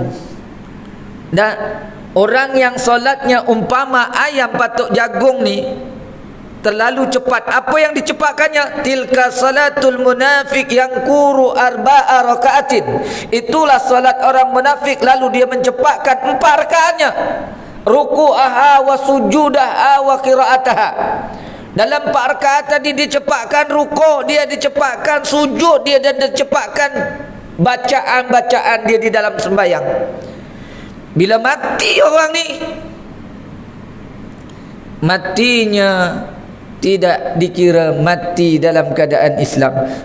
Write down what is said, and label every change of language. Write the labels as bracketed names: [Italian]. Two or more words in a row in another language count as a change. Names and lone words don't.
[Malay] Dan orang yang solatnya umpama ayam patuk jagung ni terlalu cepat. Apa yang dicepatkannya? [Arabic] تلك صلاة المنافق ينقر أربع ركعات. [Malay] Itulah solat orang munafik, lalu dia mencepatkan 4 rakaatnya. [Arabic] ركوعها وسجودها وقراءتها. [Malay] Dalam 4 rakaat tadi dia cepatkan ruku', dia dicepatkan sujud dia, dan dicepatkan bacaan-bacaan dia di dalam sembahyang. Bila mati orang ni, matinya tidak dikira mati dalam keadaan Islam.